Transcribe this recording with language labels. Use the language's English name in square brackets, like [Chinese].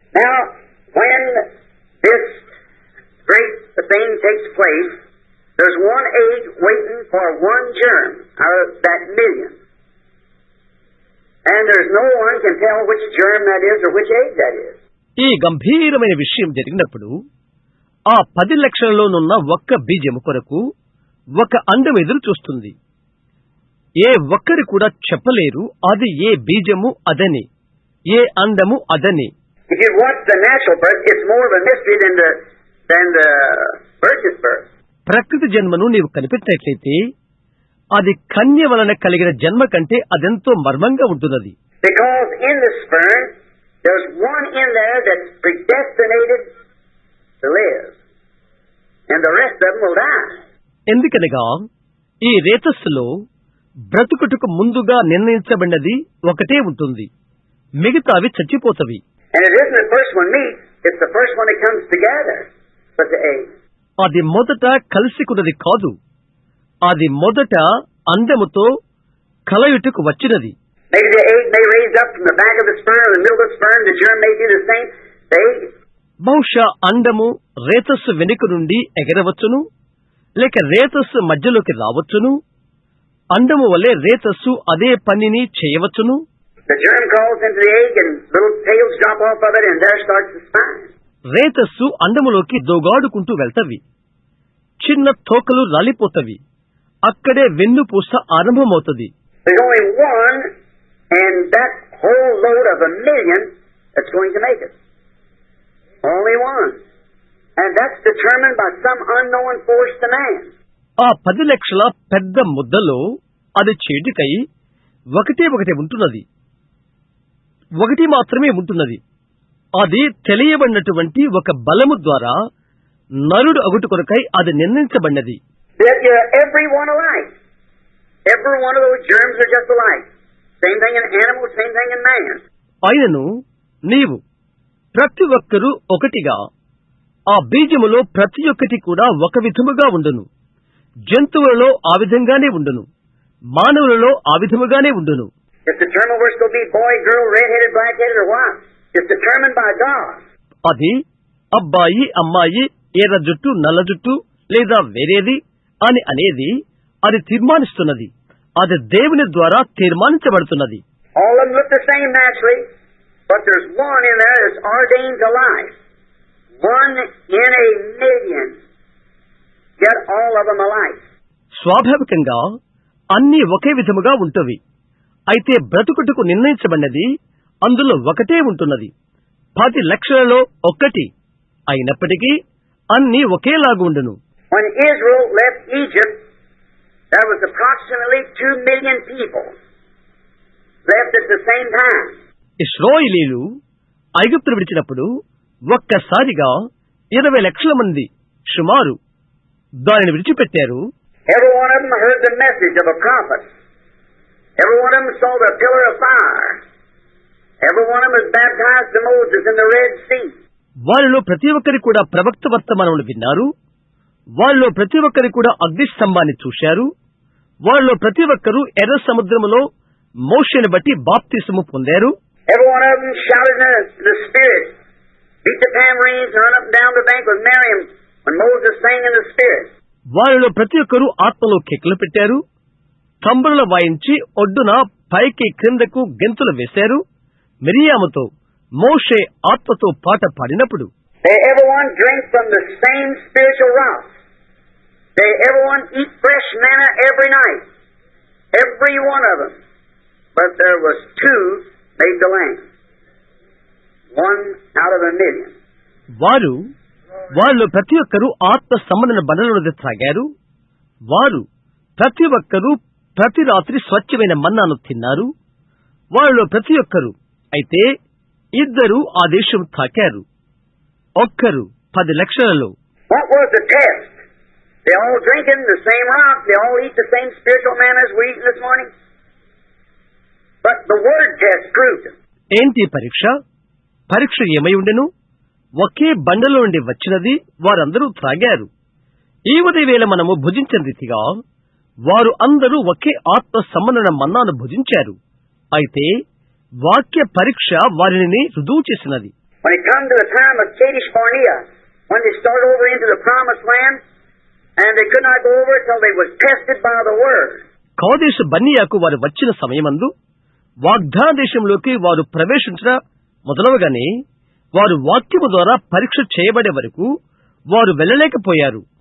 [English] Now, when this great thing takes place, there's one egg waiting for one germ out of that 1,000,000. And there's no one can tell which germ that is or which egg that is. [Telugu] ఈ గంభీరమైన విషయం జరిగినప్పుడు ఆ 10 లక్షలలోనున్న ఒక్క బీజము కొరకు ఒక అండం ఎదురు చూస్తుంది. ఏ ఒక్కరు కూడా చెప్పలేరు అది ఏ బీజము అదని, ఏ అండము అదని. [English] If you watch the natural birth, it's more of a mystery than the virgin birth. [Telugu] ప్రకృతి జన్మను నీవు కనిపెట్టినట్లయితే అది కన్య వలన కలిగిన జన్మ కంటే అదెంతో మర్మంగా ఉంటున్నది. [English] Because in the sperm There's one in there that's predestinated to live, and the rest of them will die. [Telugu] ఎందుకనగా ఈ రేతస్సులో బ్రతుకుటకు ముందుగా నిర్ణయించబడినది ఒకటే ఉంటుంది, మిగతావి చచ్చిపోతవి. [English] And it isn't the first one meets, it's the first one that comes together with the egg. [Telugu] అది మొదట కలిసికున్నది కాదు, అది మొదట అండముతో కలయుటకు వచ్చినది. [English] Maybe the egg may raise up from the back of the sperm, or the middle of the sperm, the germ may do the same. The egg. [Telugu] బహుశా అండము రేతస్సు వెనుక నుండి ఎగరవచ్చును, లేక రేతస్సు మధ్యలోకి రావచ్చును. అండము వలె రేతస్సు అదే పనిని చేయవచ్చును. [English] The germ crawls into the egg and little tails drop off of it, and there starts the spine. [Telugu] రేతస్సు అండములోకి దోగాడుకుంటూ వెళ్తవి, చిన్న తోకలు రాలిపోతవి, అక్కడే వెన్నుపూస ఆరంభమవుతుంది. [English] There's only one, and that whole load of 1,000,000 that's going to make it. Only one. And that's determined by some unknown force to man. [Telugu] ఆ 10 లక్షల పెద్ద ముద్దలో అది చేటికై ఒకటే ఉంటున్నది, ఒకటి మాత్రమే ఉంటున్నది. అది తెలియబడినటువంటి ఒక బలము ద్వారా నరుడు అగుటు కొరకై అది నిర్ణయించబడినది. [English] That every one alike. Every one of those germs are just alike. Same thing in animals, same thing in man. [Telugu] ఆయనను నీవు ప్రతి ఒక్కరూ ఒకటిగా, ఆ బీజములో ప్రతి ఒక్కటి కూడా ఒక విధముగా ఉండును. జంతువులలో ఆ విధంగానే ఉండును, మానవులలో ఆ విధముగానే ఉండును. [English] It's determined whether it's going to be boy, girl, red-headed, black-headed, or what. It's determined by God. [Telugu] అది అబ్బాయి, అమ్మాయి, ఎర్ర జుట్టు, నల్ల జుట్టు, లేదా వేరేది అని అనేది అది తీర్మానిస్తున్నది. అది దేవుని ద్వారా తీర్మానించబడుతున్నది. [English] All of them look the same naturally, but there's one in there that's ordained to life. 1 in 1,000,000. Get all of them alike. [Telugu] స్వాభావికంగా అన్నీ ఒకే విధముగా ఉంటవి. అయితే బ్రతుకుటకు నిర్ణయించబడినది అందులో ఒకటే ఉంటున్నది. 10 లక్షలలో ఒక్కటి అయినప్పటికీ అన్నీ ఒకేలాగా ఉండును. [English] When Israel left Egypt, there was approximately 2,000,000 people left at the same time. [Telugu] ఇశ్రాయేలీయులు ఐగుప్తును విడిచినప్పుడు ఒక్కసారిగా 20 లక్షల మంది సుమారు దానిని విడిచిపెట్టారు. [English] Every one of them heard the message of a prophet. Every one of them saw the pillar of fire. Every one of them was baptized to Moses in the Red Sea. [Telugu] వారిలో ప్రతి ఒక్కరి కూడా ప్రవక్త వర్తమానములు విన్నారు. వారిలో ప్రతి ఒక్కరి కూడా అగ్నిస్తంభాన్ని చూశారు. వారిలో ప్రతి ఒక్కరూ ఎర్ర సముద్రములో మోషేను బట్టి బాప్తిసము పొందారు. [English] Every one of them shouted in the Spirit, beat the tambourines, and run up and down the bank with Miriam when Moses sang in the Spirit. [Telugu] వారిలో ప్రతి ఒక్కరూ ఆత్మలో కేకలు పెట్టారు, తంబురలు వాయించి ఒడ్డున పైకి క్రిందకు గెంతులు వేశారు. మిరియాముతో మోషే ఆత్మతో పాట పాడినప్పుడు [English] They everyone drink from the same spiritual rock. They everyone eat fresh manna every night. Every one of them. But there was 2 made the land. 1 out of 1,000,000. [Telugu] వారిలో ప్రతి ఒక్కరూ ఆత్మ సంబంధన బండలను త్రాగారు. వారు ప్రతి ఒక్కరూ ప్రతి రాత్రి స్వచ్ఛమైన మన్నాను తిన్నారు. వారిలో ప్రతి ఒక్కరూ అయితే 2 ఆ దేశం తాకారు. ఒక్కరు 10 లక్షలలో. [English] What was the test? They all drinking the same rock. They all eat the same spiritual manna as we're eating this morning. But the word test proved it. [Telugu] ఏంటి పరీక్ష? పరీక్ష ఏమై ఉండెను? ఒకే బండలో నుండి వచ్చినది వారందరూ త్రాగారు. ఈ ఉదయవేళ మనము భుజించిన రీతిగా వారు అందరూ ఒకే ఆత్మ సంబంధన మన్నాను భుజించారు. అయితే వాక్య పరీక్ష వారిని రుజువు చేసినది. [English] When it come to the time of Kadesh Barnea, when they started over into the promised land, and they could not go over till they was tested by the word. [Telugu] Kadesh బర్నియాకు వారు వచ్చిన సమయమందు వాగ్దాన దేశంలోకి వారు ప్రవేశించిన మొదలవగానే వారు వాక్యము ద్వారా పరీక్ష చేయబడే వరకు వారు వెళ్ళలేకపోయారు.